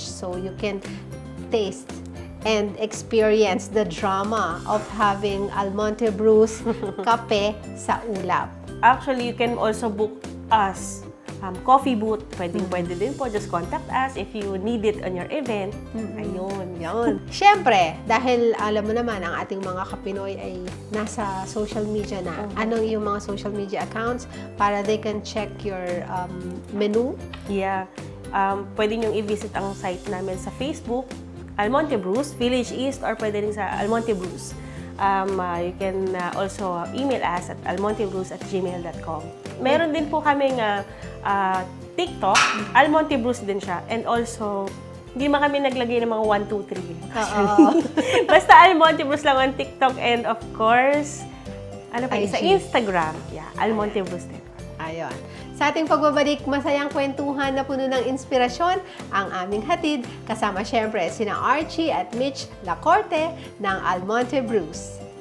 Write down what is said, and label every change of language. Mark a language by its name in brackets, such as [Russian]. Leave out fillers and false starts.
[English] So, you can taste and experience the drama of having Almonte Brews kape sa ulap. Actually, you can also book us coffee booth. [Filipino] Pwede din po. [English] Just contact us if you need it on your event. [Filipino] Ayun. Yun. Siyempre, dahil alam mo naman, ang ating mga Kapinoy ay nasa social media na. Anong yung mga [English] social media accounts para they can check your menu? Yeah. [Filipino] Pwede nyo i-visit ang site namin sa Facebook, Almonte Brews, Village East, or pwede rin sa Almonte Brews. [English] You can also email us at almontebrews@gmail.com. [Filipino] Meron din po kaming TikTok, Almonte Brews din siya. [English] And also, [Filipino] hindi man kami naglagay ng mga 1, 2, 3. Oo. Basta Almonte Brews lang on TikTok, [English] and of course, [Filipino] sa Instagram. Yeah, Almonte Brews din. Ayun. Sa ating pagbabalik, masayang kwentuhan na puno ng inspirasyon ang aming hatid, kasama syempre sina Archie at Mitch Lacorte ng Almonte Brews.